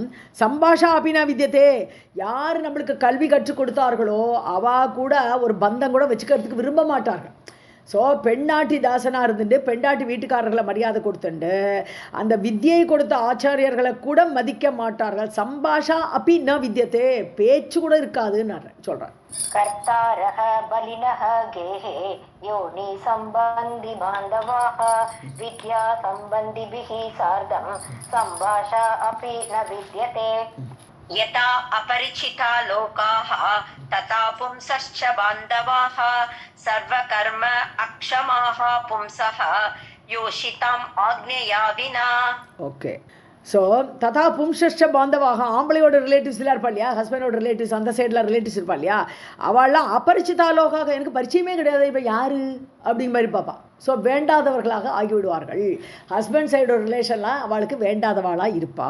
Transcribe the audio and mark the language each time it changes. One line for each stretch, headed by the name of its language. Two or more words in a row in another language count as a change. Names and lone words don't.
Sanskrit: सम्भाषा अपि न विद्यते,
Tamil: யார் நம்மளுக்கு கல்வி கற்றுக் கொடுத்தார்களோ அவா கூட ஒரு பந்தம் கூட வச்சுக்கிறதுக்கு விரும்ப மாட்டார்கள். ஸோ பெண்ணாட்டி தாசனாக இருந்துட்டு பெண்ணாட்டி வீட்டுக்காரர்களை மரியாதை கொடுத்துண்டு அந்த வித்தியை கொடுத்த ஆச்சாரியர்களை கூட மதிக்க மாட்டார்கள். சம்பாஷா அப்படி
Sanskrit: न विद्यते,
Tamil: பேச்சு கூட இருக்காதுன்னு சொல்கிறேன்.
Sanskrit: कर्तारः बलिनः गेहे योनि सम्बन्धि बान्धवाः विद्या सम्बन्धिभिः सार्धं सम्भाषा अपि न विद्यते. यथा अपरिचिता लोकाः तथा पुंसश्च बान्धवाः सर्वकर्म अक्षमाः पुंसः योषिताम् आज्ञया विना.
Tamil: ओके. ஸோ
Sanskrit: तथा पुंसश्च बान्धवाः,
Tamil: ஆம்பளையோட ரிலேட்டிவ்ஸ்லாம் இருப்பா இல்லையா,
English: husband relatives
Tamil: அந்த
English: side relatives
Tamil: இருப்பா இல்லையா, அவள்லாம் அபரிச்சிதாலோகாக, எனக்கு பரிச்சயமே கிடையாது, இப்போ யார் அப்படிங்கிற மாதிரி பார்ப்பா. ஸோ வேண்டாதவர்களாக ஆகிவிடுவார்கள்.
English: husband side
Tamil: ரிலேஷன்லாம் அவளுக்கு வேண்டாதவாளாக இருப்பா.